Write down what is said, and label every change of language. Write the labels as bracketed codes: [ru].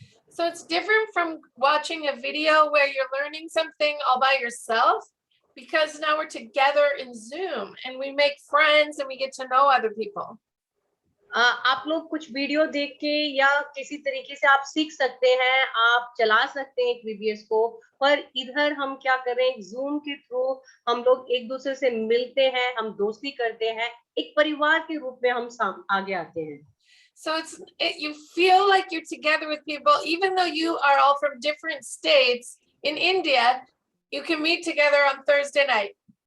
[en] So it's different from watching a video where you're learning something all by yourself, because now we're together in Zoom and we make friends and we get to know other people. [hi] आप लोग कुछ video देख के या किसी तरीके से आप सीख सकते हैं, आप चला सकते हैं एक VBS को, पर इधर हम क्या कर रहे हैं, Zoom के थ्रू हम लोग एक दूसरे से मिलते हैं, हम दोस्ती करते हैं, एक परिवार के रूप में हम आगे आते हैं. [en] So you feel like you're together with people, even though you are all from different states. In India, you can meet together on Thursday night.